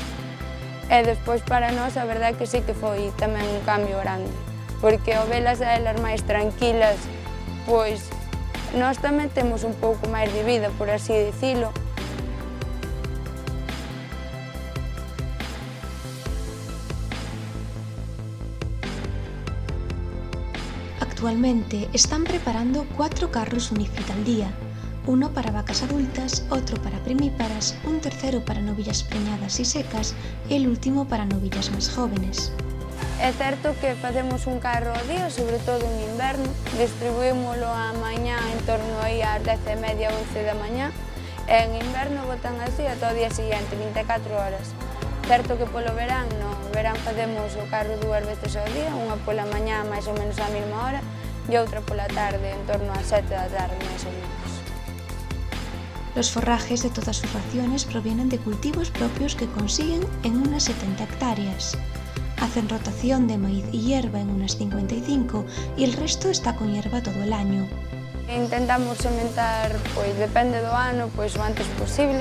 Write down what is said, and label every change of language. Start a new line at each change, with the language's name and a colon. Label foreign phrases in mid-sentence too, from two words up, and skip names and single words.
Galician: E despois para nós a verdade que sí que foi tamén un cambio grande porque ao velas a elas máis tranquilas pois nós tamén temos un pouco máis de vida, por así dicilo.
Spanish: Actualmente están preparando 4 carros Unifit al día, uno para vacas adultas, otro para primíparas, un tercero para novillas preñadas y secas y el último para novillas más jóvenes.
Galician: É certo que facemos un carro ao día, sobre todo en inverno, distribuímoslo a mañá en torno aí ás 10:30, 11 da mañá, e en inverno botan así ata o día seguinte, 24 horas. Certo que polo verán, no verán facemos o carro 2 veces ao día, unha pola mañá máis ou menos á mesma hora e outra pola tarde, en torno ás 7 da tarde máis ou menos.
Spanish: Los forrajes de todas sus raciones provienen de cultivos propios que consiguen en unas 70 hectáreas. Hacen rotación de maíz y hierba en unas 55 y el resto está con hierba todo el año.
Galician: Intentamos sementar, pois depende do ano, pois o antes posible.